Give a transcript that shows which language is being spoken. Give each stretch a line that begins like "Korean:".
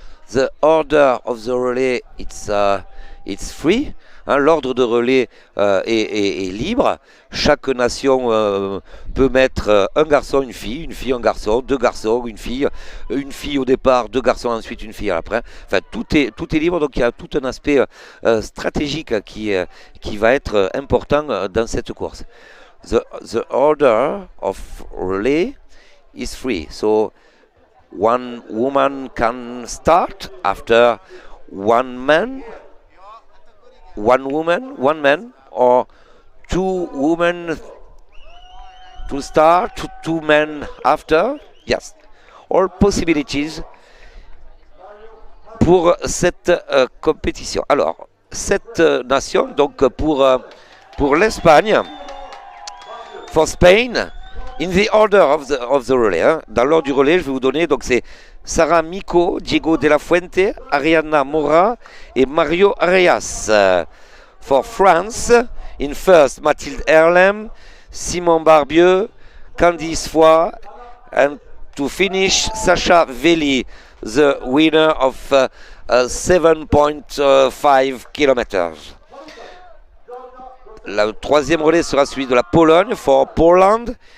English: The order of the relay it's free.
French: L'ordre de relais est libre. Chaque nation peut mettre un garçon, une fille, un garçon, 2 garçons, une fille au départ, 2 garçons ensuite, une fille après. Enfin, tout est libre, donc il y a tout un aspect stratégique qui va être important dans cette course.
English: The order of relay is free, so one woman can start after one man. One woman, one man, or 2 women to start, 2 men after. Yes, all possibilities
French: pour cette compétition. Alors, cette nation, donc pour l'Espagne,
English: for Spain, in the order of the relay.
French: Dans l'ordre du relais, je vais vous donner, donc c'est Sara Mico, Diego de la Fuente, Ariana Mora et Mario Arias.
English: For France, in first, Mathilde Erlem, Simon Barbieux, Candice Foy, and to finish, Sacha Veli, the winner of 7.5 km.
French: Le troisième relais sera celui de la Pologne,
English: for Poland.